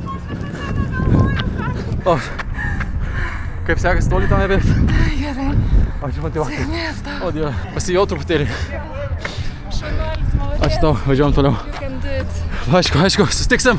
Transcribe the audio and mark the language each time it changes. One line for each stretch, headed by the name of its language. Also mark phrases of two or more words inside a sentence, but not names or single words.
Lithuanian: O, kaip sekasi toli ten bėgti? Gerai. Ačiū motyvacijai. Sėkmės tau. O Dieve, pasijau truputėlį. Šaunuolis, malodės. Ačiū tau, važiuojam toliau.
English: You can do it.
Lithuanian: Aišku, sustiksim.